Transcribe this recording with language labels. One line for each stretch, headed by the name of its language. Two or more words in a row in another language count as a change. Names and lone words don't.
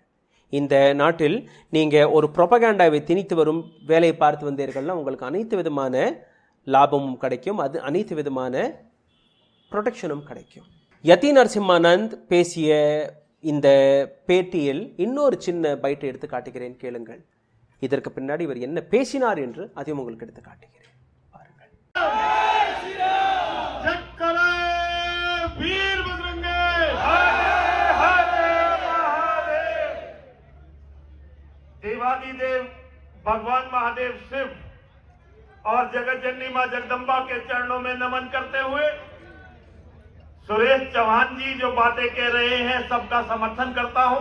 Tamil: இந்த நாட்டில் நீங்க ஒரு புரோபகேண்டாவை திணித்து வரும் வேலையை பார்த்து வந்தீர்கள்னா உங்களுக்கு அனைத்து விதமான லாபமும் கிடைக்கும், அது அனைத்து விதமான ப்ரொடெக்ஷனும் கிடைக்கும். யதி நரசிம்மானந்த் பேசிய இந்த பேட்டியில் இன்னொரு சின்ன பைட்டை எடுத்து காட்டுகிறேன், கேளுங்கள். இதற்கு பின்னாடி இவர் என்ன பேசினார் என்று அதையும் உங்களுக்கு எடுத்து காட்டுகிறேன், பாருங்கள்.
Hindi: देवादिदेव भगवान महादेव शिव और जगत जननी मां जगदम्बा के चरणों में नमन करते हुए सुरेश चौहान जी जो बातें कह रहे हैं सबका समर्थन करता हूं।